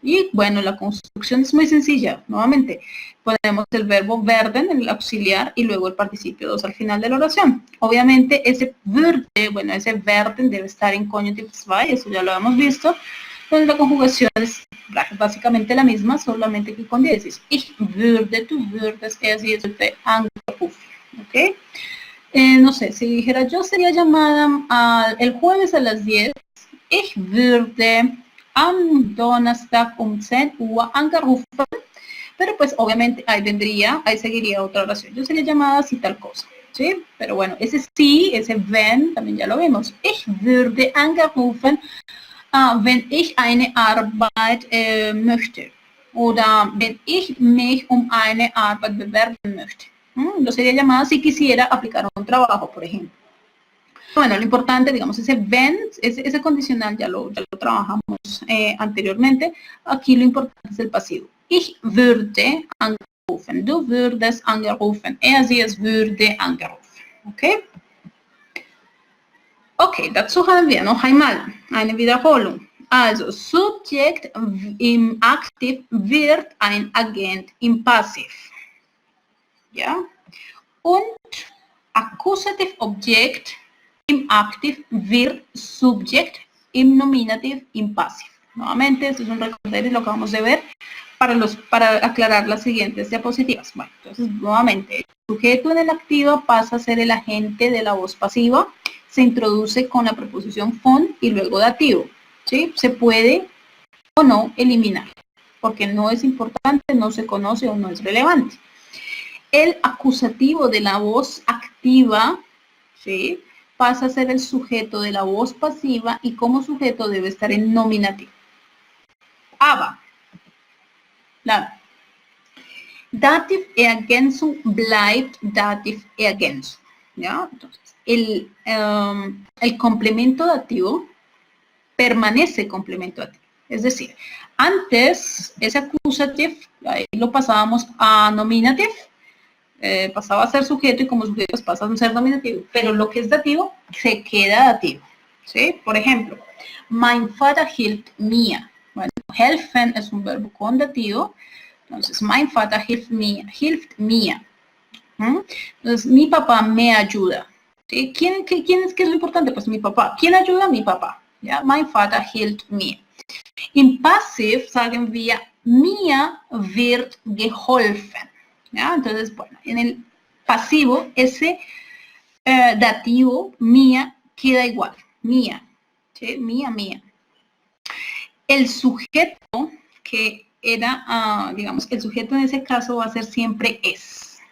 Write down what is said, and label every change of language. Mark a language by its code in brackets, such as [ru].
[es] Y bueno, la construcción es muy sencilla. Nuevamente, ponemos el verbo werden en el auxiliar y luego el participio 2 al final de la oración. Obviamente, ese würde, bueno, ese werden debe estar en Konjunktiv 2, eso ya lo hemos visto. Entonces, la conjugación es básicamente la misma, solamente que con diéresis. [de] Ich würde, du würdest, sie würde angerufen. [es] ¿Ok? No sé, si dijera yo sería llamada el jueves a las 10. [de] Ich würde am Donnerstag um 10 Uhr angerufen. [es] Pero pues obviamente ahí seguiría otra oración. Yo sería llamada así tal cosa, ¿sí? Pero bueno, ese sí, ese wenn, también ya lo vimos. [de] Ich würde angerufen, wenn ich eine Arbeit möchte. Oder wenn ich mich um eine Arbeit bewerben möchte. [es] Yo sería llamada si quisiera aplicar un trabajo, por ejemplo. Bueno, lo importante, digamos, ese wenn, ese condicional ya lo trabajamos anteriormente. Aquí lo importante es el pasivo. [de] Ich würde angerufen, du würdest angerufen, sie, es würde angerufen. Okay? Okay, dazu haben wir noch einmal eine Wiederholung. Also, Subjekt im Aktiv wird ein Agent im Passiv. Ja? Und Accusative Objekt im Active wird Subject im Nominative im Passive. [es] Nuevamente, esto es un recordatorio, lo que vamos a ver para aclarar las siguientes diapositivas. Bueno, entonces, nuevamente, el sujeto en el activo pasa a ser el agente de la voz pasiva, se introduce con la preposición von y luego dativo. ¿Sí? Se puede o no eliminar, porque no es importante, no se conoce o no es relevante. El acusativo de la voz activa, ¿sí?, pasa a ser el sujeto de la voz pasiva y como sujeto debe estar en nominativo. [de] Aber, Dativ Ergänzung bleibt Dativ Ergänzung. [es] ¿Ya? Entonces, el complemento dativo permanece complemento dativo. Es decir, antes ese accusative, ahí lo pasábamos a nominative, pasaba a ser sujeto y como sujeto pasa a ser nominativo, pero lo que es dativo se queda dativo, ¿sí? Por ejemplo, [de] mein Vater hilft mir. [es] Bueno, helfen es un verbo con dativo, entonces mein Vater hilft mir. Entonces, mi papá me ayuda. ¿Sí? ¿Qué es lo importante? Pues mi papá. ¿Quién ayuda? Mi papá. ¿Ya? [de] Mein Vater hilft mir. Im Passiv sagen wir, mir wird geholfen. [es] ¿Ya? Entonces, bueno, en el pasivo, ese dativo, mía, queda igual. Mía. ¿Sí? Mía. El sujeto, que era, digamos, el sujeto en ese caso va a ser siempre es.